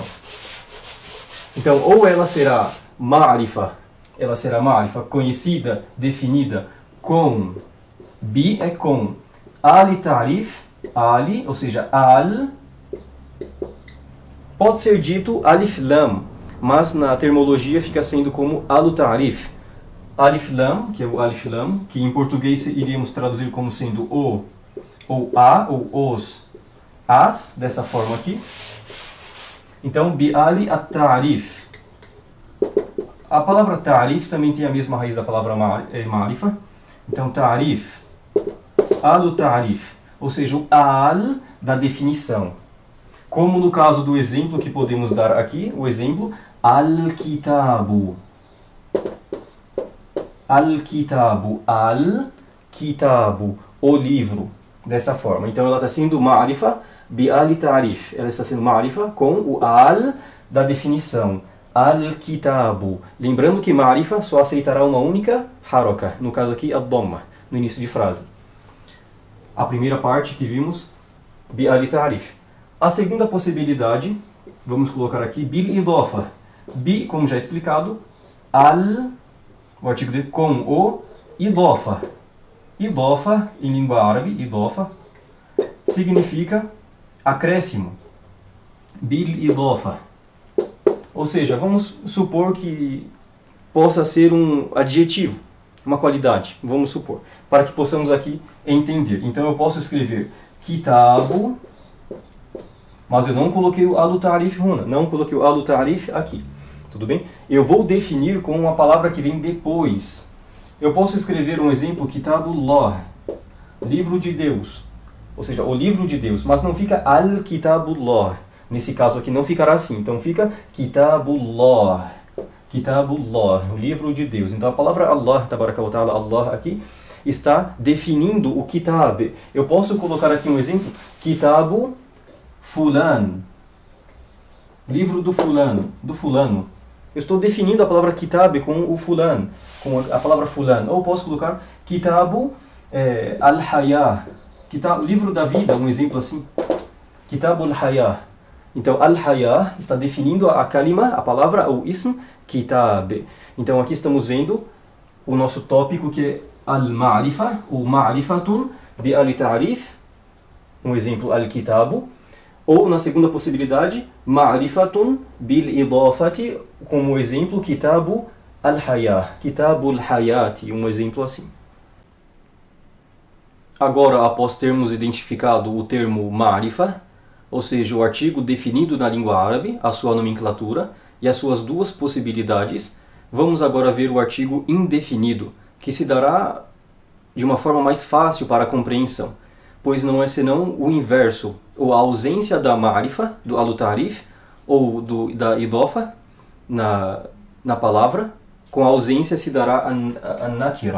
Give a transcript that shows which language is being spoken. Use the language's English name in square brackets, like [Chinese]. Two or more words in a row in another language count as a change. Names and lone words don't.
[Portuguese] Então, ou ela será ma'rifa, conhecida, definida, com bi é com [Arabic] آل تعريف, [Portuguese] ali, ou seja, al, pode ser dito [Arabic] ألف لام, [Portuguese] mas na termologia fica sendo como [Arabic] ال تعريف. ألف لام, [Portuguese] que é o [Arabic] ألف لام, [Portuguese] que em português iríamos traduzir como sendo o, ou a, ou os, as, dessa forma aqui. [Arabic] Então, بآل التعريف. [Portuguese] A palavra ta'rif também tem a mesma raiz da palavra ma'rifa. Então, [Arabic] تعريف، ال تعريف, [Portuguese] ou seja, o al da definição. Como no caso do exemplo que podemos dar aqui, o exemplo al-kitabu. [Arabic] الكتاب، الكتاب, [Portuguese] o livro, dessa forma. Então ela está sendo [Arabic] معرفة بالتعريف. [Portuguese] Ela está sendo ma'rifa com o al da definição. [Arabic] الكتاب. [Portuguese] Lembrando que ma'rifa só aceitará uma única haraka, no caso aqui a dhamma, no início de frase. A primeira parte que vimos, [Arabic] بالتعريف. [Portuguese] A segunda possibilidade, vamos colocar aqui bil-idafa. Bi, como já explicado, al, o artigo de com o idafa. Idafa, em língua árabe, idafa, significa acréscimo. [Arabic] بالإضافة. [Portuguese] Ou seja, vamos supor que possa ser um adjetivo, uma qualidade, vamos supor, para que possamos aqui entender. Então eu posso escrever kitabu, mas eu não coloquei o [Arabic] ال تعريف هنا, [Portuguese] não coloquei o [Arabic] ال تعريف [Portuguese] aqui. Tudo bem? Eu vou definir com uma palavra que vem depois. Eu posso escrever um exemplo, Kitabullah, livro de Deus. Ou seja, o livro de Deus, mas não fica al-Kitabullah. Nesse caso aqui não ficará assim. Então fica Kitabullah. Kitabullah, o livro de Deus. Então a palavra Allah, [Arabic] تبارك وتعالى, [Portuguese] Allah aqui, está definindo o kitab. Eu posso colocar aqui um exemplo, [Arabic] كتاب فلان, [Portuguese] livro do fulano, do fulano. Eu estou definindo a palavra kitab com o fulan, com a palavra fulan. Ou posso colocar [Arabic] كتاب الحياة, [Portuguese] livro da vida, um exemplo assim. [Arabic] كتاب الحياة. [Portuguese] Então al-Hayah está definindo a kalima, a palavra, o ism, kitab. Então aqui estamos vendo o nosso tópico que é al-ma'rifa, ou [Arabic] معرفة ب التعريف, [Portuguese] um exemplo al-kitabu. Ou, na segunda possibilidade, [Arabic] معرفة بالإضافة, [Portuguese] como exemplo, [Arabic] كتاب الحياة، كتاب الحياة, [Portuguese] um exemplo assim. Agora, após termos identificado o termo ma'rifa, ou seja, o artigo definido na língua árabe, a sua nomenclatura e as suas duas possibilidades, vamos agora ver o artigo indefinido, que se dará de uma forma mais fácil para a compreensão, pois não é senão o inverso, ou a ausência da ma'rifa, do [Arabic] ال تعريف, [Portuguese] ou da idafa na palavra, com a ausência se dará a nakira.